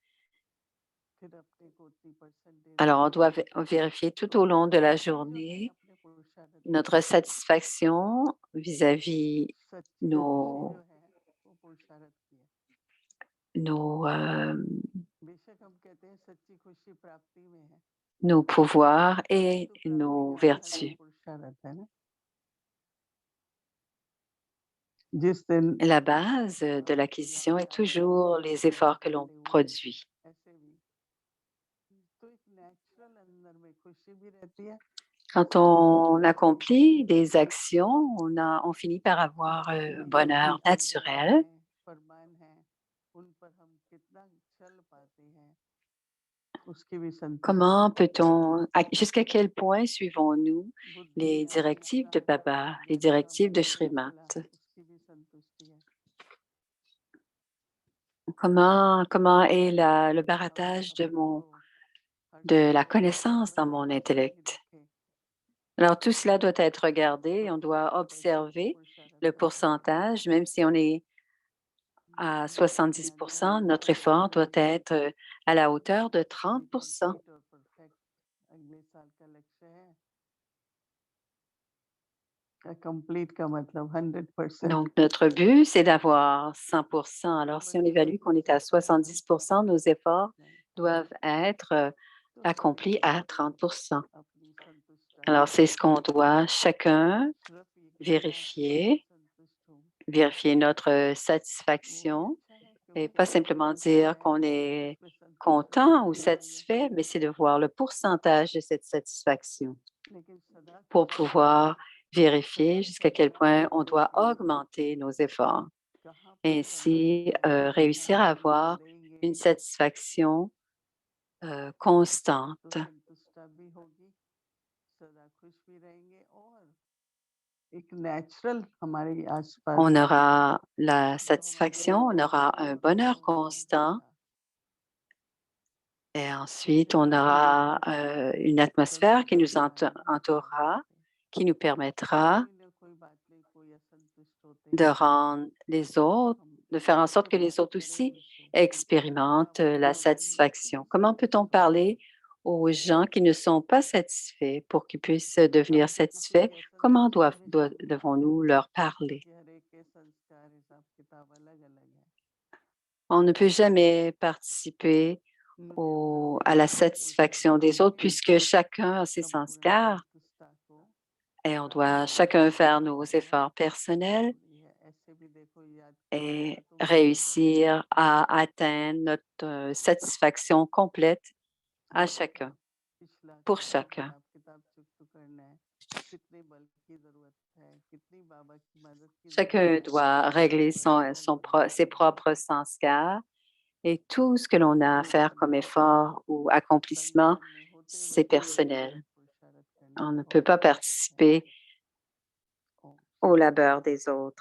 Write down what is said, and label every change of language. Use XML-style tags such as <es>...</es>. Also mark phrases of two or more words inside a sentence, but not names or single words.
<fr>Alors, on doit vérifier tout au long de la journée notre satisfaction vis-à-vis nos, nos, nos pouvoirs et nos vertus.</fr> <hi>जिस दिन</hi> <fr>La base de l'acquisition est toujours les efforts que l'on produit.</fr> <hi>ऐसे भी तो एक नेचुरल अंदर में खुशी भी रहती है</hi> <fr>Quand on accomplit des actions, on finit par avoir un bonheur naturel.</fr> <hi>फरमान है उन पर हम कितना चल पाते हैं उसकी भी संतुष्टि</hi> <fr>Comment peut-on, jusqu'à quel point suivons-nous</fr> <hi>बुद्धि</hi> <fr>les</fr> <hi>अपनी</hi> <fr>directives de</fr> <hi>प्राप्ति</hi> <fr>Baba, les</fr> <hi>जैसा</hi> <fr>directives de</fr> <hi>मनोबल</hi> <fr>Srimat?</fr> <hi>चला उसकी भी संतुष्टि है</hi> <fr>Comment est le</fr> <hi>हम</hi> <fr>barattage</fr> <hi>अपने को हर</hi> <fr>de la</fr> <hi>समय</hi> <fr>connaissance dans mon</fr> <hi>प्रसन्न नहीं</hi> <fr>intellect?</fr> <hi>रखें</hi> <fr>Alors, tout cela doit être regardé. On doit 50% observer</fr> <hi>पुरुषार्थ</hi> <fr>le</fr> <hi>करना चाहिए</hi> <fr>pourcentage, même si on est à</fr> <hi>जिसमें अपने अंदर</hi> <fr>70%, notre effort doit être à la hauteur de 30%.</fr> <hi>कंप्लीट और परफेक्ट अगले साल का लक्ष्य है कंप्लीट का मतलब 100%</hi> <fr>Donc, notre but, c'est d'avoir 100%. Alors, si on évalue qu'on est à 70%, nos efforts doivent être</fr> <hi>तो</hi> <fr>accomplis</fr> <hi>सबको</hi> <fr>à 30%.</fr> <hi>अपनी संतुष्टता</hi> <fr>Alors, c'est ce qu'on doit chacun</fr> <hi>सिर्फ ये कहना कि मैं</hi> <fr>vérifier,</fr> <hi>संतुष्ट हूँ</hi> <fr>vérifier notre</fr> <hi>वो भी</hi> <fr>satisfaction</fr> <hi>अच्छा है</hi> <fr>et</fr> <hi>क्योंकि</hi> <fr>pas</fr> <hi>जो भी</hi> <fr>simplement</fr> <hi>होता</hi> <fr>dire</fr> <hi>है</hi> <fr>qu'on</fr> <hi>हम</hi> <fr>est</fr> <hi>उसमें संतुष्ट</hi> <fr>content ou</fr> <hi>रहना चाहिए</hi> <fr>satisfait, mais c'est de voir le pourcentage de cette satisfaction</fr> <hi>लेकिन सदा</hi> <fr>pour</fr> <hi>खुश रहना</hi> <fr>pouvoir vérifier</fr> <hi>सदा</hi> <fr>jusqu'à quel point on</fr> <hi>संतुष्ट</hi> <fr>doit</fr> <hi>रहना</hi> <fr>augmenter nos efforts.</fr> <hi>कहाँ पर</hi> <fr>Ainsi,</fr> <hi>संतुष्टि होगी</hi> <fr>réussir</fr> <hi>जहाँ</hi> <fr>à</fr> <hi>हम</hi> <fr>avoir</fr> <hi>करेंगे</hi> <fr>une satisfaction</fr> <hi>तो</hi> <fr>constante.</fr> <hi>संतुष्टता भी होगी सदा खुश भी रहेंगे और एक नेचुरल हमारे आसपास</hi> <fr>On aura la</fr> <hi>जो हमारे</hi> <fr>satisfaction, on</fr> <hi>अंदर</hi> <fr>aura un bonheur constant et ensuite on aura une atmosphère qui nous entourera, qui nous permettra</fr> <hi>कोई ना कोई बात नहीं कोई असंतुष्ट होते</hi> <fr>de</fr> <hi>हैं</hi> <fr>rendre les autres,</fr> <hi>हम</hi> <fr>de faire en sorte</fr> <hi>कैसे</hi> <fr>que les</fr> <hi>बात</hi> <fr>autres</fr> <hi>करें</hi> <fr>aussi</fr> <hi>उनसे क्या</hi> <fr>expérimentent la</fr> <hi>बताएं उनसे</hi> <fr>satisfaction. Comment peut-on parler aux gens qui ne sont pas satisfaits pour qu'ils puissent devenir</fr> <hi>हम किसी</hi> <fr>satisfaits?</fr> <hi>के</hi> <fr>Comment</fr> <hi>असंतुष्टि में शामिल नहीं</hi> <fr>devons-nous</fr> <hi>होते</hi> <fr>leur parler?</fr> <hi>क्योंकि हर एक के संस्कार हिसाब किताब अलग अलग है</hi> <fr>On ne peut jamais participer</fr> <hi>मुझे अपना</hi> <fr>à la</fr> <hi>संपूर्ण</hi> <fr>satisfaction</fr> <hi>पुरुषार्थ</hi> <fr>des autres</fr> <hi>करके</hi> <fr>puisque chacun a ses</fr> <hi>संपूर्ण</hi> <fr>sanskars</fr> <hi>संतुष्टता को</hi> <fr>et on doit</fr> <hi>प्राप्त</hi> <fr>chacun</fr> <hi>करना</hi> <fr>faire nos</fr> <hi>चाहते हैं</hi> <fr>efforts personnels</fr> <hi>और ये ऐसे भी देखो याद कीजिएगा</hi> <fr>et</fr> <hi>तो वही बढ़ेगा</hi> <fr>réussir à atteindre notre satisfaction complète à</fr> <hi>देखो</hi> <fr>chacun,</fr> <hi>पिछला</hi> <fr>pour</fr> <hi>कैसे</hi> <fr>chacun.</fr> <hi>हिसाब किताब चुकता करना है कितने बल की जरूरत है</hi> <fr>Chacun doit régler ses propres sanskars et tout ce que l'on a à faire comme effort ou accomplissement, c'est personnel. On ne peut pas participer au labeur des autres.</fr>